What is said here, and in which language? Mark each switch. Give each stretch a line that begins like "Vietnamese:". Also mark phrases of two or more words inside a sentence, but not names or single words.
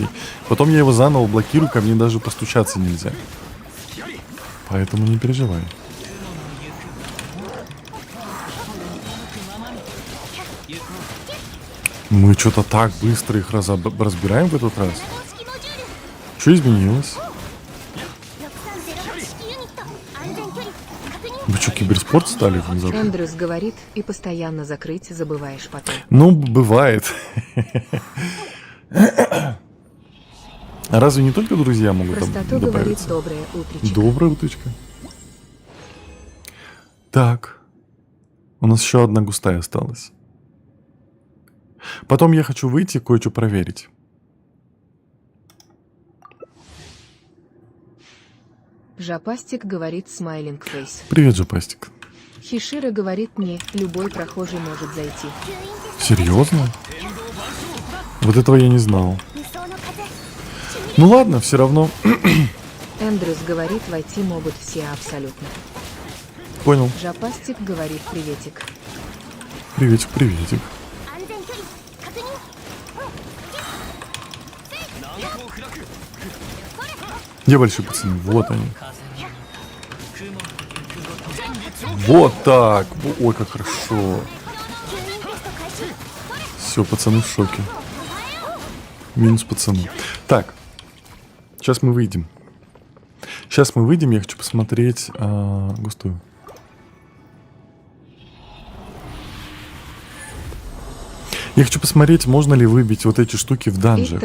Russian: Потом я его заново блокирую, ко мне даже постучаться нельзя. Поэтому не переживай. Мы что-то так быстро их разбираем в этот раз.
Japanese: 式モジュール
Russian: Что изменилось?
Japanese: 6308 式ユニット安全距離確認
Russian: Вы что, киберспорт стали внезапно? Эндрюс говорит, и постоянно закрыть забываешь потом. Ну, бывает. А разве не только друзья могут там Простоту говорит добавиться? доброе утречко. Доброе уточка. Так. У нас еще одна густая осталась. Потом я хочу выйти кое-что проверить. Жапастик говорит
English: smiling face.
Russian: Привет, Жапастик. Хишира говорит мне, любой прохожий может зайти. Серьезно? Вот этого я не знал.
Japanese: 無双の風
Russian: Ну ладно, все равно. Эндрюс говорит, войти могут все абсолютно. Понял. Жапастик говорит приветик. Приветик, приветик.
Japanese: 安全距離確認
Russian: Где большие пацаны? Вот они. Вот так. Ой, как хорошо.
Japanese: 吸引テスト開始
Russian: Все, пацаны в шоке. Минус пацаны. Так. Сейчас мы выйдем. Сейчас мы выйдем. Я хочу посмотреть густую. Я хочу посмотреть, можно ли выбить вот эти штуки в данжах.